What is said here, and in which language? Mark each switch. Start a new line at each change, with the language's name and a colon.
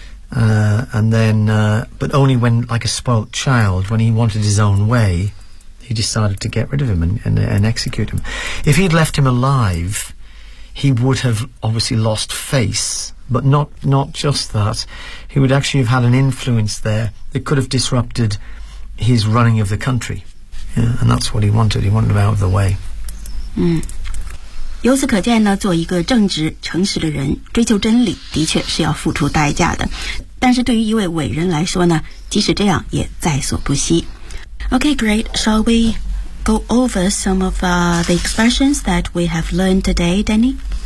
English: But only when, like a spoilt child, when he wanted his own way, he decided to get rid of him and execute him. If he'd left him alive, he would have obviously lost face, but not just that. He would actually have had an influence there that could have disrupted his running of the country. Yeah, and that's what he wanted. He wanted him out of the way.
Chinese: 由此可见呢，做一个正直诚实的人，追求真理的确是要付出代价的。但是对于一位伟人来说呢，即使这样也在所不惜。
English: Okay, great. Shall we go over some of the expressions that we have learned today, Danny?